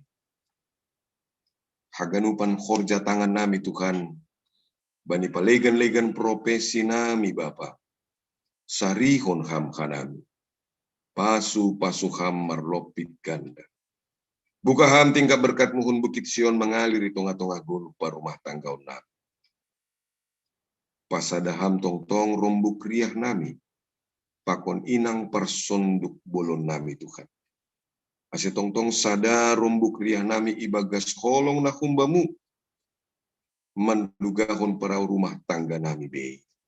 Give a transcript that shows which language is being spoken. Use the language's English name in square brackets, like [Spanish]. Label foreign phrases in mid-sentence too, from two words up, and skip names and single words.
[Batak Simalungun] Haganupan khorja tangan nami Tuhan, bani palegan-legan profesi nami Bapa, sarihon ham kanami, pasu ham marlopit ganda. Buka ham tingkap berkat muhun Bukit Sion [Indonesian] mengalir di tengah-tengah [Batak Simalungun] guluh parumah tanggaw nami. Pasada ham tong-tong rombuk riah nami, pakon inang personduk bolon nami Tuhan. Ase tong-tong sada rombuk riah nami ibagas kolong na kumbamu, mandugahon parau rumah tangga nami be.